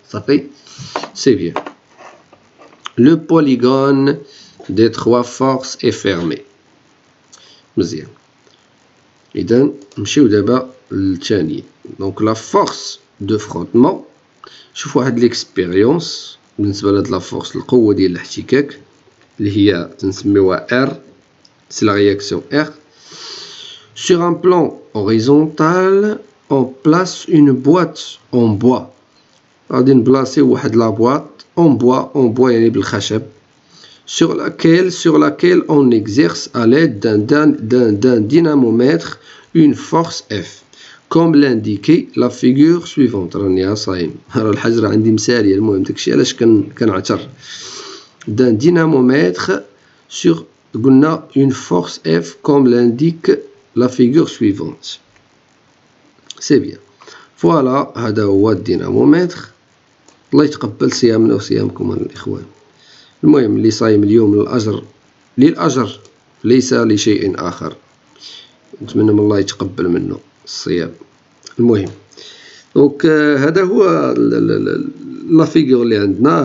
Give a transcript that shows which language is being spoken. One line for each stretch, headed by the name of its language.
French: صافي سي بيان. لو بوليغون دي 3 فورس اي فيرمي. مزيان.
Arabic: اذا نمشيو دابا للثاني. دونك
French: لا فورس دو فروتمون.
Arabic: شوفوا هاد ليكسبيريونس بالنسبه لهاد لا فورس، القوه ديال الاحتكاك اللي هي تنسميوها ار،
French: c'est la réaction R. Sur un plan horizontal, on place une boîte en bois.
Arabic: غادي نبلاصيو واحد لا بواط
French: en bois
Arabic: يعني بالخشب،
French: sur laquelle on exerce à l'aide d'un dynamomètre une force F, comme l'indiquait la figure suivante.
Arabic: راني صايم، راه الحجر عندي مساليه. المهم داكشي علاش كنعتر.
French: d'un dynamomètre sur قلنا une force F comme l'indique la figure suivante. C'est bien.
Arabic: Voilà, هذا هو الدينامومتر. الله يتقبل صيامنا وصيامكم الإخوان. المهم اللي صايم اليوم للأجر ليس لشيء آخر. نتمنى من الله يتقبل منه الصيام. المهم دونك هذا هو لا فيغور اللي عندنا.